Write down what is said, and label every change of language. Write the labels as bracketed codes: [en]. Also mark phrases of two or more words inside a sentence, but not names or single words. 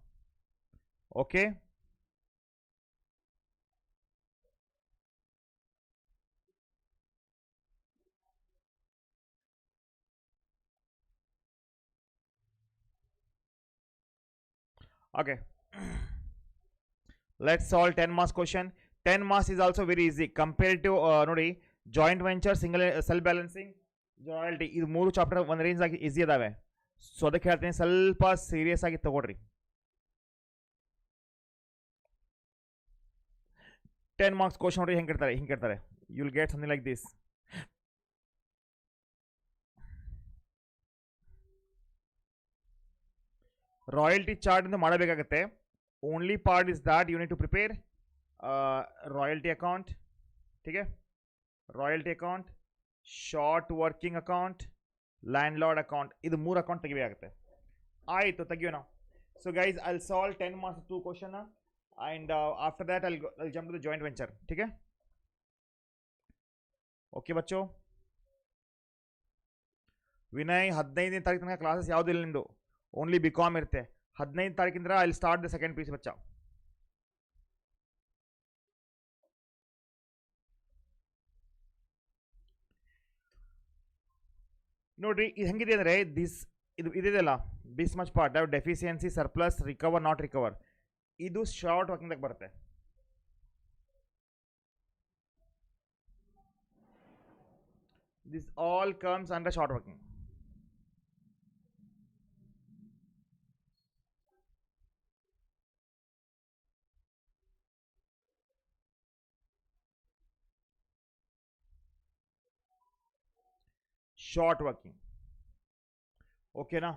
[en] Okay. Okay. Let's solve 10 marks question. 10 marks is also very easy compared to [kn] ನೋಡಿ [en] joint venture single self balancing royalty [kn] ಇದು ಮೂರು ಚಾಪ್ಟರ್ ಒಂದು ರೇಂಜ್ ಆಗಿ ಈಸಿ ಅದಾವೆ. ಸೊ ಅದಕ್ಕೆ ಹೇಳ್ತೀನಿ ಸ್ವಲ್ಪ ಸೀರಿಯಸ್ ಆಗಿ ತಗೊಳ್ರಿ. 10 marks ಕ್ವಶನ್ ನೋಡಿ ಹೆಂಗೆ ಕೇಳ್ತಾರೆ [en] you will get something like this. royalty chart [kn] ಅಂತ ಮಾಡಬೇಕಾಗುತ್ತೆ. [en] Only part is that you need to prepare royalty account. [hi] ठीक है, [en] royalty account, short working account, land lord account, [kn] ಇದು 3 ಅಕೌಂಟ್ ತೆಗಿಬೇಕಾಗುತ್ತೆ. ಆಯಿತು, ತೆಗಿಯೋಣ. [en] so guys, I will solve 10 marks 2 question and after that I'll jump to the joint venture. [hi] ठीक है, [kn] ಓಕೆ ಬಚ್ಚೋ. ವಿನಯ್, 15ನೇ ತಾರೀಕು ತನಕ ಕ್ಲಾಸಸ್ ಯಾವುದೂ ಇಲ್ಲ ನಿಮ್ಮದು, ಓನ್ಲಿ bcom ಇರುತ್ತೆ. 15ನೇ ತಾರೀಕಿಂದ [en] I will start the second piece [kn] ಬಚ್ಚ. ನೋಡ್ರಿ, ಇದು ಹೆಂಗಿದೆ ಅಂದರೆ ಇದು ಇದೆಯಲ್ಲ, [en] this much part deficiency, surplus, recover, not recover, [kn] ಇದು ಶಾರ್ಟ್ ವರ್ಕಿಂಗ್ದಾಗ ಬರುತ್ತೆ. [en] This all comes under short working. short working, okay ना.